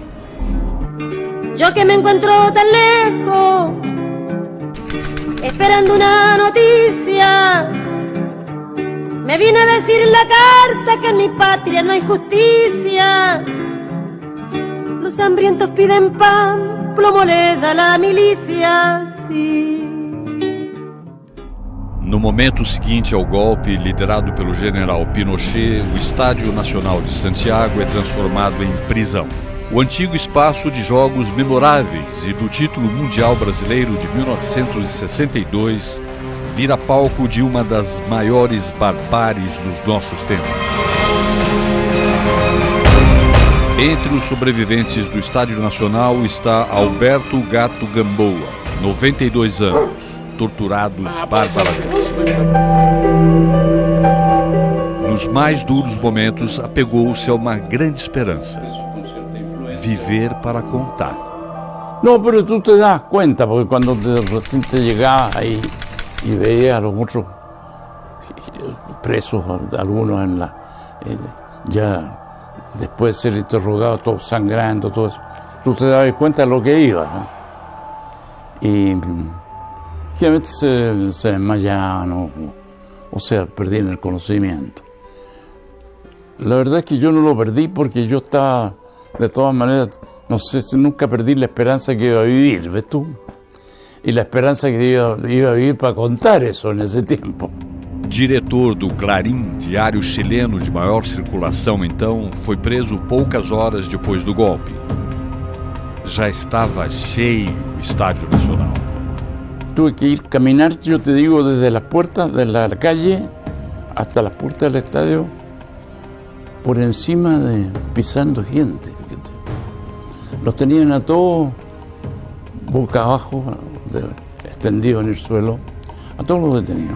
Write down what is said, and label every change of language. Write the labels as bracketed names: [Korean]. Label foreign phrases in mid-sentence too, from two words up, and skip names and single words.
[Spanish] Yo que me encuentro tan lejos, esperando una noticia, me vine a decir en la carta que en mi patria no hay justicia. Los hambrientos piden pan, plomo le da la milicia, sí. [Portuguese] No momento seguinte ao golpe liderado pelo general Pinochet, o Estádio Nacional de Santiago é transformado em prisão. O antigo espaço de jogos memoráveis e do título mundial brasileiro de 1962 vira palco de uma das maiores barbáries dos nossos tempos. Entre os sobreviventes do Estádio Nacional está Alberto Gato Gamboa, 92 anos, torturado barbaramente. Nos mais duros momentos, apegou-se a uma grande esperança: viver para contar. [Spanish] No, pero tú te das cuenta, porque cuando recién te llegabas ahí y veías a los otros presos, algunos ya después de ser interrogados, todos sangrando, todo eso, tú te dabas cuenta de lo que ibas, ¿eh? Y generalmente se desmayaban o sea, perdían el conocimiento. La verdad es que yo no lo perdí porque yo estaba, de todas maneras, no sé, nunca perdí la esperanza que iba a vivir, ¿ves tú? Y la esperanza que iba a vivir para contar eso en ese tiempo. [Portuguese] Diretor do Clarim, diário chileno de maior circulação então, foi preso poucas horas depois do golpe. Já estava cheio o Estádio Nacional. [Spanish] Tuve que ir caminar, yo te digo, desde las puertas de la calle hasta las puertas del estadio, por encima de pisando gente. Fíjate. Los tenían a todos boca abajo, extendidos en el suelo, a todos los detenidos.